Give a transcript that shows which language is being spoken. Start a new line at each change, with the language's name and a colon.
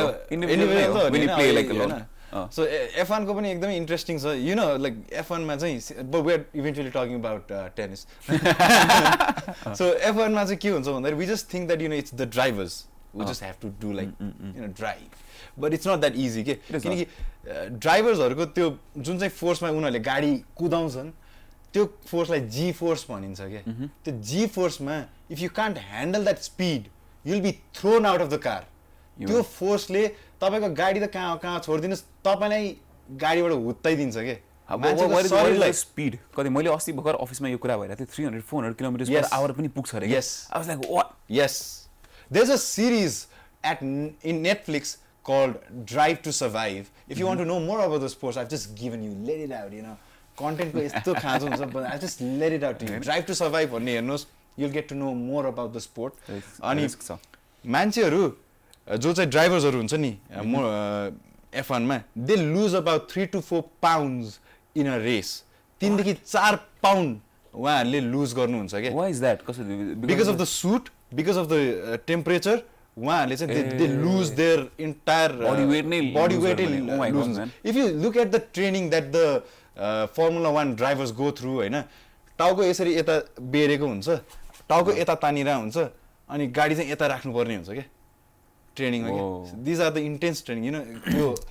English: individual when you play like alone. So F1
Nepali: को पनि एकदमै इन्ट्रेस्टिङ छ
English: you know like F1 मा चाहिँ but we are eventually talking about tennis.
Nepali: So F1 मा चाहिँ के हुन्छ भन्दाखेरि
English: we just think that you know it's the drivers who just have to do like you know drive but it's not that easy
Nepali: के किनकि ड्राइभर्सहरुको त्यो जुन चाहिँ फोर्समा उनीहरुले गाडी कुदाउँछन् त्यो फोर्सलाई जी फोर्स भनिन्छ के त्यो जी फोर्समा
English: if you can't handle that speed you will be thrown out of the car
Nepali: त्यो फोर्सले तपाईको गाडी त कहाँ छोड्दिनुस् तपाईलाई गाडीबाट हुत्ताइदिन्छ के मान्छेको स्पिड कति मैले अस्ति भर्खर अफिसमा यो कुरा भइरहेको थियो 300-400 किलोमिटर पर आवर पनि पुग्छ रे
English: Yes I was like what yes there is a series in Netflix called Drive to Survive. If you want to know more about the sports, I've just given you, let it out, you know.
Nepali: Content ko yesto khajo huncha,
English: but I've just let it out to you. Drive to Survive
Nepali: भन्ने हेर्नुस्,
English: you'll get to know more about the sport. अनि मान्छेहरु
Nepali: जो चाहिँ ड्राइभर्सहरू हुन्छ नि F1 मा
English: they lose about 3 to 4 pounds in a race
Nepali: 3 देखि 4 पाउन्ड उहाँहरूले लुज गर्नुहुन्छ के
English: Why is that? Because of the suit, because of the temperature,
Nepali: उहाँहरूले चाहिँ
English: they lose their entire body weight loses. If you look at the training that the Formula 1 drivers go through
Nepali: हैन टाउको यसरी यता बेरेको हुन्छ टाउको यता तानिरा हुन्छ अनि गाडी चाहिँ यता राख्नु पर्ने हुन्छ के ट्रेनिङमा के
English: these are the intense training you know
Nepali: यो